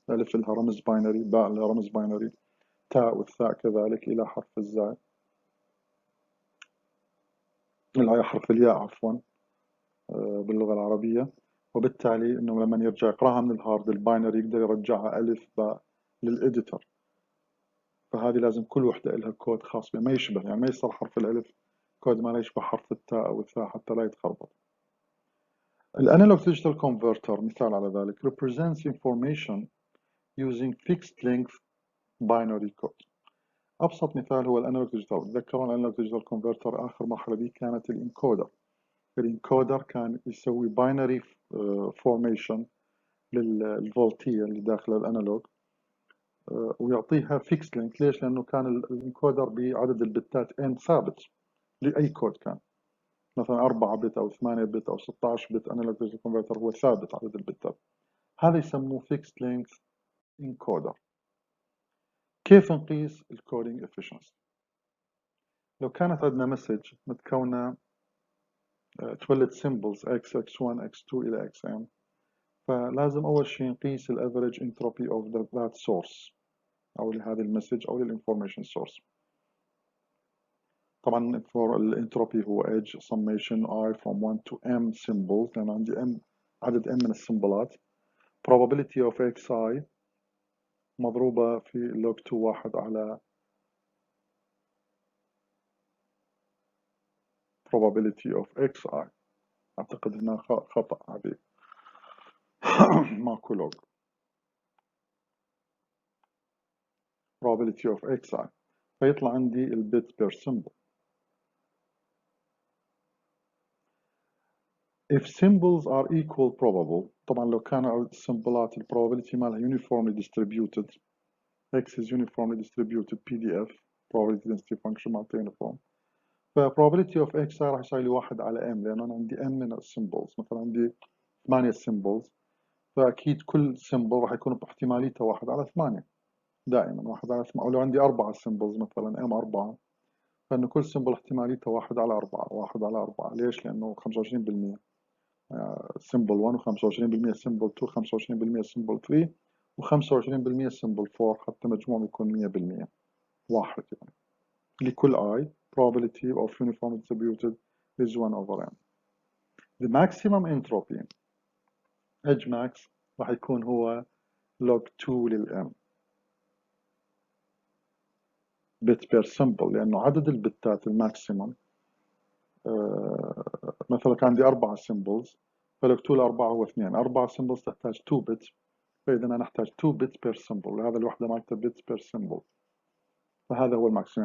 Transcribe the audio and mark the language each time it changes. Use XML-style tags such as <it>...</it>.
<ar>ألف لها رمز باينري باء لها رمز باينري تاء والثاء كذلك إلى حرف الزاي إلى حرف الياء عفوا باللغة العربية. وبالتالي إنه لما يرجع يقراها من الهارد الباينري يقدر يرجعها ألف باء للإديتور. فهذه لازم كل وحدة لها كود خاص بها ما يشبه يعني ما يصير حرف الألف كود ما لا يشبه حرف التاء أو الثاء حتى لا يتخربط.</ar> <en>الانالوج digital converter</en> <ar>مثال على ذلك</ar> <en>represents information using fixed length binary code.</en> <ar>أبسط مثال هو الانالوج digital. تذكرون الانالوج digital converter آخر مرحلة دي كانت الانكودر. الانكودر كان يسوي binary formation للفولتية اللي داخل الانالوج ويعطيها fixed length. ليش؟ لأنه كان الانكودر بعدد البتات n ثابت لأي كود كان مثلا 4 بت أو 8 بت أو 16 بت انالوج digital converter هو ثابت عدد البتات. هذا يسموه fixed length encoder. كيف نقيس الكودينج efficiency؟ لو كانت عندنا مسج متكونة تولد symbols x x1 x2 إلى xn فلازم أول شيء نقيس ال</ar> <en>average entropy of that source</en> <ar>أو لهذه المسج أو للinformation source. طبعا for الانتروبي هو</ar> <en>edge summation I from 1 to m symbols</en> <ar>لأن عندي m عدد m من السمبلات.</ar> <en>probability of xi</en> <ar>مضروبة في</ar> <en>log 2</en> <ar>واحد على</ar> <en>probability of xi.</en> <ar>أعتقد هنا خطأ هذه ماكو log probability of xi فيطلع عندي البيت بير symbol.</ar> <en>if symbols are equal probable</en> <ar>طبعا لو كان السمبلات probability مالها uniformly distributed</ar> <en>x is uniformly distributed PDF probability density function</en> <ar>مالته uniform probability of x راح يساوي لي 1 على m لأنه أنا عندي m من السيمبلز مثلا عندي 8 سيمبلز فأكيد كل سيمبل راح يكون باحتماليته 1 على 8 دائما 1 على 8. أو لو عندي 4 سيمبلز مثلا m 4 فإنه كل سيمبل احتماليته 1 على 4 1 على 4. ليش؟ لأنه 25% سيمبل 1 و25% سيمبل 2 25% سيمبل 3 و25% سيمبل 4 حتى مجموعهم يكون 100% واحد يعني. لكل</ar> <en>I probability of uniform distributed is 1 over n. The maximum entropy edge max</en> <ar>راح يكون هو log 2 للm bit per symbol لأنه عدد البتات الماكسيمم مثلا كان عندي 4 symbols فلوج 2 ل4 هو 2 4 symbols تحتاج 2 bits فإذا أنا أحتاج 2</ar> <en>bits per symbol</en> <ar>وهذا الوحدة مالته bits per symbol فهذا هو الماكسيمم.</ar>